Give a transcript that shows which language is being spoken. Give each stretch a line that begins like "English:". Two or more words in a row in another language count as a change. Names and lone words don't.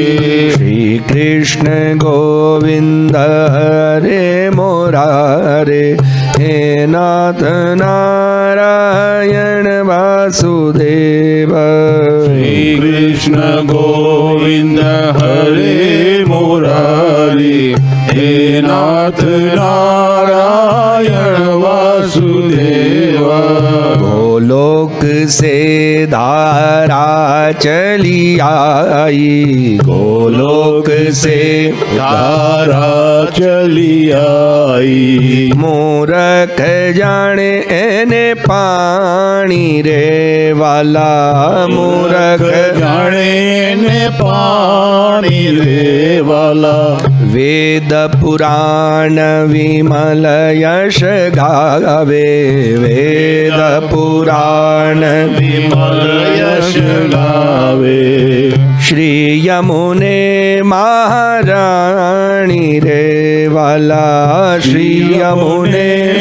Sanskrit: श्री कृष्ण गोविंद हरे मुरारे हे नाथ नारायण वासुदेव। श्री कृष्ण गोविंद हरे मुरारी हे नाथ नारायण वासुदेव।
Hindi: गोलोक से धारा चली आई। गोलोक से धारा चली आई।
Gujarati: મૂરખ જાણે એને પાણી રે વાલા। मूरख જાણે ને પાણી રે વાલા। વેદ પુરાણ વિમલ યશ ગાવે, વેદ પુરાણ વિમલ યશ ગાવે. શ્રી યમુને મહારાણી રે વાલા, શ્રી યમુને